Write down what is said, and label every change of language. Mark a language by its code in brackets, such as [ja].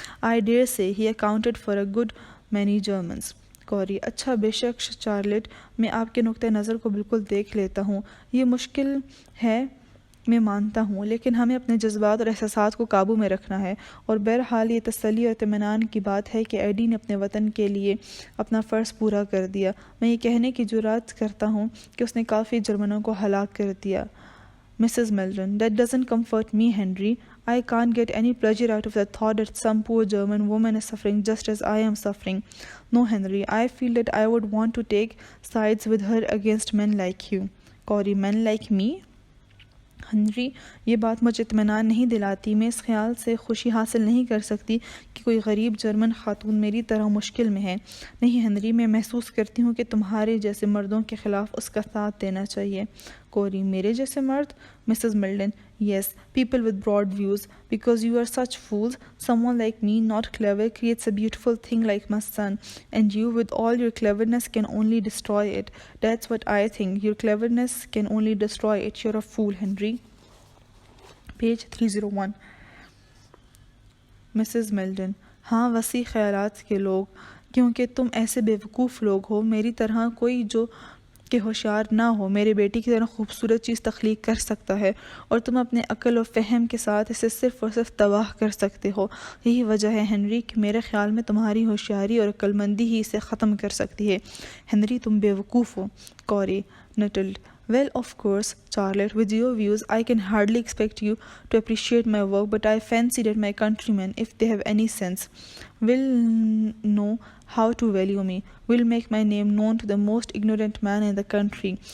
[en] I dare say he accounted for a good many Germans. [hi] कौरी, अच्छा, बेशक Charlotte, मैं आपके नुक्ते नज़र को बिल्कुल देख लेता हूँ। ये मुश्किल है, मैं मानता हूँ, लेकिन हमें अपने जज्बात और एहसासात को काबू में रखना है। और बहरहाल ये तसल्ली और इत्मीनान की बात है कि एडी ने अपने वतन के लिए अपना फ़र्ज़ पूरा कर दिया। मैं ये कहने की जुर्रत करता हूँ कि उसने काफ़ी जर्मनों को हलाक कर दिया। [en] Mrs. Meldon, that doesn't comfort me, Henry. I can't get any pleasure out of the thought that some poor German woman is suffering just as I am suffering. No, Henry, I feel that I would want to take sides with her against men like you. Corey, men like me? [hi] Henry, ये बात मुझे इत्मीनान नहीं दिलाती। मैं इस ख्याल से खुशी हासिल नहीं कर सकती कि कोई गरीब जर्मन खातून मेरी तरह मुश्किल में है। नहीं हेनरी, मैं महसूस करती हूँ कि तुम्हारे जैसे मर्दों के ख़िलाफ़ उसका साथ देना चाहिए। कोरी, मेरे जैसे मर्द? [en] Mrs Milton, yes, people with broad views, because you are such fools. Someone like me, not clever, creates a beautiful thing like my son, and you, with all your cleverness, can only destroy it. That's what I think. Your cleverness can only destroy it. You're a fool, Henry. Page 301. Mrs. [hi] Meldon, हाँ, वसी ख्यालात के लोग, क्योंकि तुम ऐसे बेवकूफ़ लोग हो, मेरी तरह कोई जो कि होशियार ना हो मेरे बेटी की तरह खूबसूरत चीज़ तख्लीक कर सकता है, और तुम अपने अक्ल और फ़हम के साथ इसे सिर्फ़ और सिर्फ तबाह कर सकते हो। यही वजह है हेनरी कि मेरे ख़्याल में तुम्हारी होशियारी और अक्लमंदी ही इसे ख़त्म कर सकती है। हेनरी, तुम बेवकूफ़ हो। [en] Corey, नटल्ड, well, of course, Charlotte, with your views, I can hardly expect you to appreciate my work, but I fancy that my countrymen, if they have any sense, will know how to value me, will make my name known to the most ignorant man in the country.